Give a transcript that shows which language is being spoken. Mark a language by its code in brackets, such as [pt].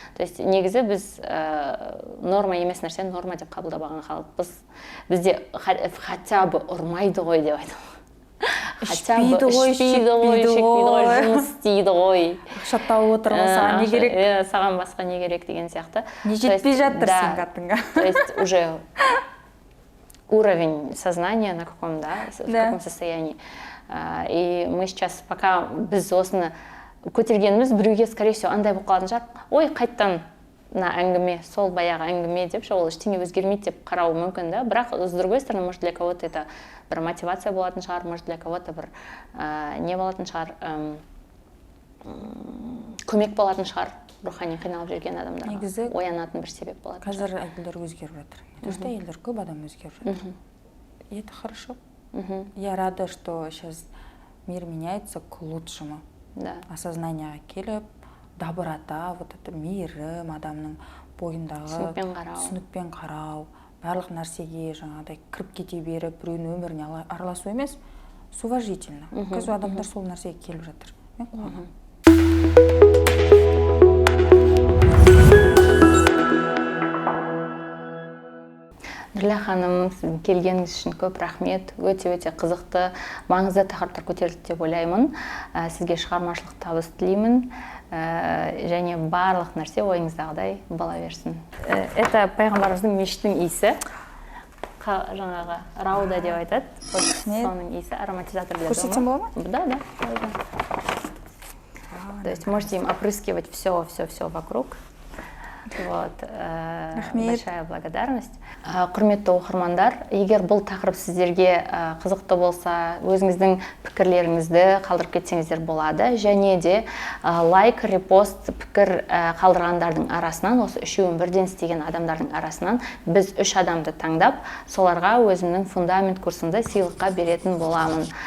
[kk] То есть негізі біз норма емес нәрсені норма деп қабылдап алған халықпыз. Бізде хотя бы ұрмайды ғой деп айтамын. Ішпейді ғой, жұмыс істейді ғой. Ақша тауып отырған саған не керек? Саған басқа не керек деген сияқты. Не жетпей жатыр сен қатынға. [ru] То есть уже уровень сознания на каком, да, в каком состоянии. И мы сейчас, пока [kk] біз осыны көтергеніміз, біреуге, [ru] скорее всего, [kk] андай болып қалатын шығар. Ой, қайттан на әңгіме, сол баяғы әңгіме деп, ол ештеңе өзгермейді деп қарау мүмкін, да. Бірақ, [ru] с другой стороны, может, для кого-то это [kk] бір мотивация болатын шығар, [ru] может, для кого-то [kk] бір не болатын шығар, көмек болатын шығар, рухани қиналып жүрген адамдарға. Негізі оянатын бір себеп болатын. Қазір әйелдер өзгеріп жатыр. То, что әйелдер көп адам өзгеріп жатыр. [ru] И это хорошо. Я рада, что сейчас мир меняется к лучшему. Да. [kk] Осознание келіп, доброта, вот это мейірім, адамның бойындағы түсінікпен қарау, барлық нәрсеге жаңағыдай кіріп кете беріп, біреудің өміріне араласу емес, [ru] с уважительно. [kk] Қазір адамдар сол нәрсеге келіп жатыр. Мен қуанамын. Нұрила ханым, сіздің келгеніңіз үшін көп рахмет. Өте-өте қызықты, маңызды тақырыптар көтерілді деп ойлаймын. Сізге шығармашылық табыс тілеймін. Және барлық нәрсе ойыңыздағыдай бола берсін. Это пайғамбарымыздың мешіттің иісі. Жаңағы рауда деп айтады. Соның иісі, [ru] ароматизатор для дома. [kk] Көрсетсем бола ма? [ru] Да. То есть можете им опрыскивать все вокруг. Вот, [kk] Рахмет. [ru] большая благодарность. [kk] Құрметті оқырмандар, егер бұл тақырып сіздерге қызықты болса, өзіңіздің пікірлеріңізді қалдырып кетсеңіздер болады. Және де лайк, репост, пікір қалдырғандардың арасынан, осы үшеуін бірден істеген адамдардың арасынан біз 3 адамды таңдап, соларға өзімнің фундамент курсымды сыйлыққа беретін боламын.